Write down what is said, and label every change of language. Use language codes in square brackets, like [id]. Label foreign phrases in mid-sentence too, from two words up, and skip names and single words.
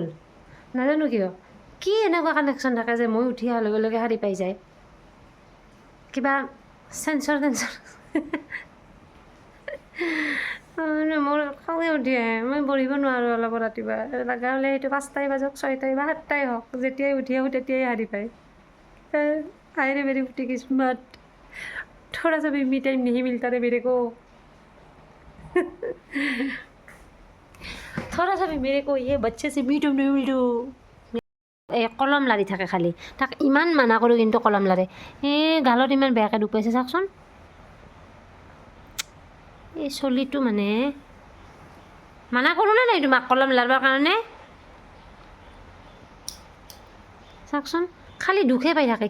[as] নাজানো কিয়, কি এনেকুৱা কানেকশ্যন থাকে যে মই উঠি অহাৰ লগে লগে শাৰী পাই যায়। কিবা চেঞ্চৰ মোৰ খঙে উঠি আহে। মই পঢ়িব নোৱাৰোঁ অলপ ৰাতিপুৱা। লগা হ'লে সেইটো 5টাই বাজক, 6টাই বা 7টাই হওক, যেতিয়াই উঠি আহোঁ তেতিয়াই শাৰী পায়। [hi] आयरे मेरी फटी किस्मत, थोड़ा सा भी [en] me time [hi] नहीं मिलता रे मेरे को। थोड़ा सा भी मेरे को ये बच्चे से [en] me time [hi] नहीं मिलता। [as] কলম লাৰি থাকে খালি, তাক ইমান মানা কৰোঁ কিন্তু কলম লাৰে। গালত ইমান বেয়াকৈ দুখ পাইছে চাওকচোন। এই চলিটো মানে মানা কৰোঁনে নাই তোমাক কলম লাৰিবৰ কাৰণে? চাওকচোন, খালি দুখে পাই থাকে।